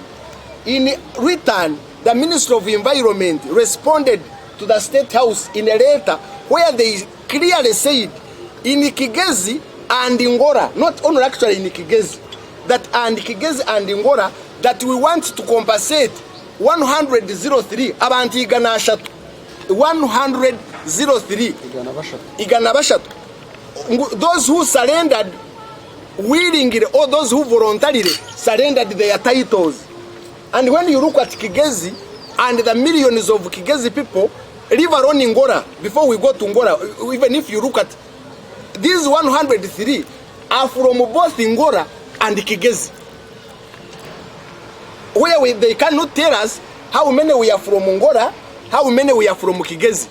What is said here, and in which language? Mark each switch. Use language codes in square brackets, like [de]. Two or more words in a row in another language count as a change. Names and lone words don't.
[en] In return, the Minister of Environment responded to the State House in a letter where they clearly said, in Kigezi, and Ngora, not only actually in Kigezi, that and Kigezi and Ngora, that we want to compensate 103 [cgg] abantu igana ashatu 103 igana bashatu, [en] those who surrendered willingly or those who voluntarily surrendered their titles. And when you look at Kigezi and the millions of Kigezi people live around Ngora, before we go to Ngora, even if you look at these 103 are from both Ngora and Kigezi, where they cannot tell us how many we are from Ngora, how many we are from Kigezi.